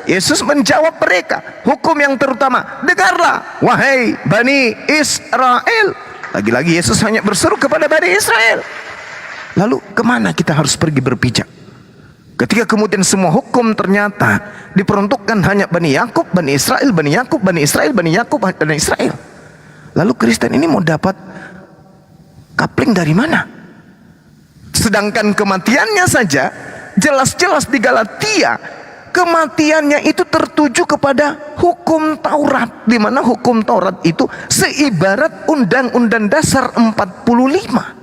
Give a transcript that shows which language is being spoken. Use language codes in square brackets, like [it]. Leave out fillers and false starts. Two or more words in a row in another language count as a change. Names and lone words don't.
[id] Yesus menjawab mereka, hukum yang terutama, dengarlah wahai Bani Israel. Lagi-lagi Yesus hanya berseru kepada Bani Israel. Lalu kemana kita harus pergi berpijak? Ketika kemudian semua hukum ternyata diperuntukkan hanya Bani Yakub, Bani Israel, Bani Yakub, Bani Israel, Bani Yakub, Bani Israel. Lalu Kristen ini mau dapat kapling dari mana? Sedangkan kematiannya saja jelas-jelas di Galatia, kematiannya itu tertuju kepada hukum Taurat, di mana hukum Taurat itu seibarat Undang-Undang Dasar 45.